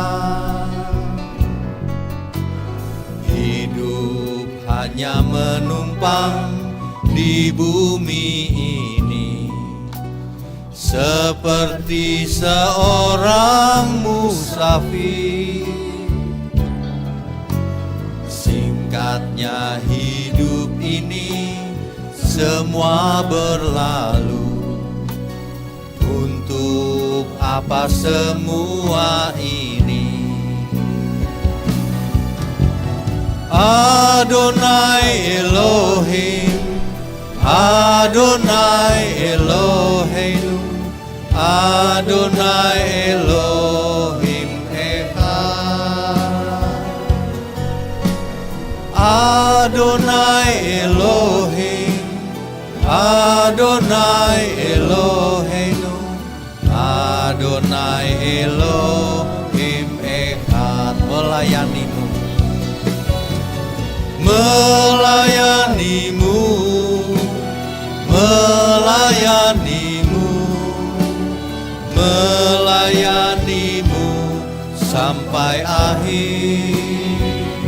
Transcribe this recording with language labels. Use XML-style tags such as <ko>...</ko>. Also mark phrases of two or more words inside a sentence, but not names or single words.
<id>Hidup hanya menumpang di bumi ini, seperti seorang musafir. Singkatnya hidup ini semua berlalu. Untuk apa semua ini?</id> <he>אדני אלהים, אדני אלהינו, אדני אלהים אחד. אדני אלהים, אדני אלהינו, אדני אלהים אחד.</he> <id>Melayanimu, melayanimu, melayanimu, melayanimu sampai akhir.</id>